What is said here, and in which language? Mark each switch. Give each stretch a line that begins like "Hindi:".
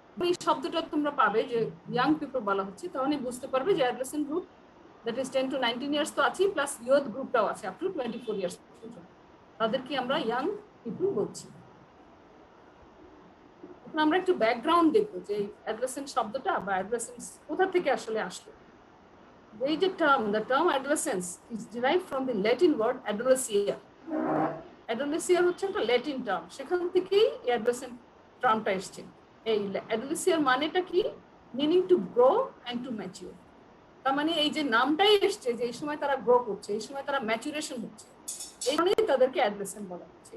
Bangla: এই শব্দটা তোমরা পাবে যে ইয়াং পিপল বলা হচ্ছে, তাহলে বুঝতে পারবে যে adolescent group
English: that is 10 to 19 years
Bangla: তো আছেই, প্লাস ইয়থ গ্রুপটাও আছে
English: up to 24 years
Bangla: পর্যন্ত, তাদেরকে আমরা ইয়াং পিপল বলছি। এখন আমরা একটু ব্যাকগ্রাউন্ড দেখবো যে অ্যাডোলেসেন্ট শব্দটা বা অ্যাডোলেসেন্স কোথা থেকে আসলে আসলো।
English: এই যে the term adolescence is derived from the Latin word adolescere.
Bangla: Adolescere হচ্ছে একটা ল্যাটিন টার্ম, সেখান থেকেই এই অ্যাডোলেসেন্ট টার্মটা এসেছে। এই অ্যাডোলেসিয়ার মানেটা কি?
English: Meaning to grow and to mature.
Bangla: তার মানে এই যে নামটাই এসছে যে এই সময় তারা গ্রো করছে, এই সময় তারা ম্যাচুরেশন হচ্ছে, এই কারণেই তাদেরকে অ্যাডোলেসেন্ট বলা হচ্ছে।